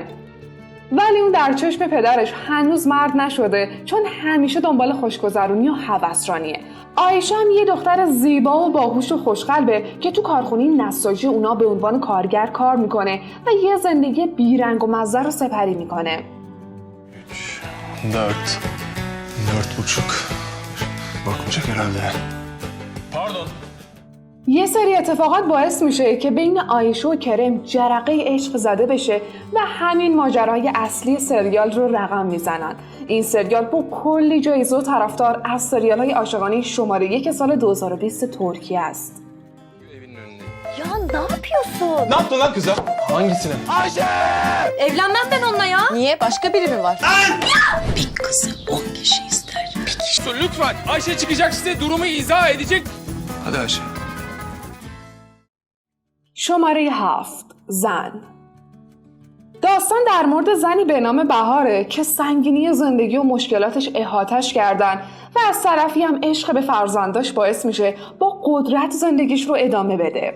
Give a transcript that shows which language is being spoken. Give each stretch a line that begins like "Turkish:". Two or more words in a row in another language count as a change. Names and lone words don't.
Persian: ولی اون در چشم پدرش هنوز مرد نشده، چون همیشه دنبال خوشگذرونی و هوسرانیه. عایشه هم یه دختر زیبا و باهوش و خوشقلبه که تو کارخونه نساجی اونا به عنوان کارگر kar میکنه و یه زندگی بیرنگ و مزه رو سپری میکنه.
Turkish: 4.5 bakmayacak herhalde. Pardon.
Persian: یه سری اتفاقات باعث میشه که بین عایشه و کرم جرقه عشق زده بشه و همین ماجرای اصلی سریال رو رقم میزنن. این سریال با کلی جایزه و طرفدار از سریال‌های عاشقانه شماره 1 سال 2020 ترکیه است.
Turkish: Ya ne yapıyorsun? Ne yaptın lan kıza? Hangisine? Evlenmem ben onunla ya. Niye? Başka biri mi var? Bir kızı 10 kişi ister. Bir kişi. Lütfen Ayşe çıkacak size durumu izah edecek. Hadi Ayşe.
Persian: شماره 7. زن. داستان در مورد زنی به نام بهاره که سنگینی زندگی و مشکلاتش احاطش کردن و از طرفی هم عشق به فرزنداش باعث میشه با قدرت زندگیش رو ادامه بده.